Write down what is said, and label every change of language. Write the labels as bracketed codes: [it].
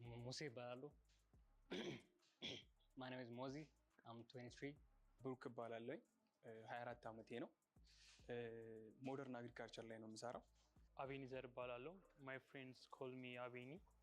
[am] ሙሴ ባላሉ [en] My name is Mozi. I'm 23. [am] ብሩክ ባላለኝ 24 ዓመቴ ነው ሞደርን አግሪካልቸር ላይ ነው የምሰራው አቤኒዘር ባላለው [en] My friends call me Abeni.